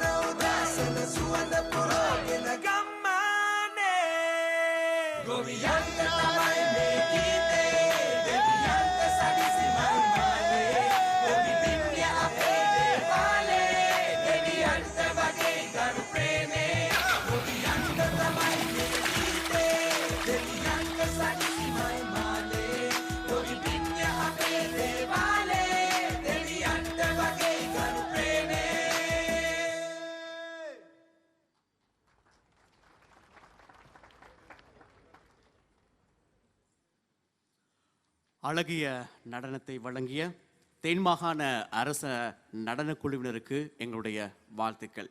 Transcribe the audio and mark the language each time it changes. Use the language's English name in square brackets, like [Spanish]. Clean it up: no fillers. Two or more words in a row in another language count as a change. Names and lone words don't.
[Sinhala] උදෑසන සුවඳ පුරෝගෙන ගම්මානේ ගොවියන්ට තමයි මේ ගීතේ දෙවියන්ට සදිසි මල් මාලේ ගොවි බිම්ය අපේ දේවාලේ දෙවියන්ට වගේ ගරු ප්‍රේමේ ගොවියන්ට තමයි මේ ගීතේ දෙවියන්ට සදිසි මල් මාලේ ගොවි බිම්ය අපේ දේවාලේ දෙවියන්ට වගේ ගරු ප්‍රේමේ [Tamil] அழகிய நடனத்தை வழங்கிய தென்மாகாண அரச நடனக் குழுவினருக்கு எங்களுடைய வாழ்த்துக்கள்.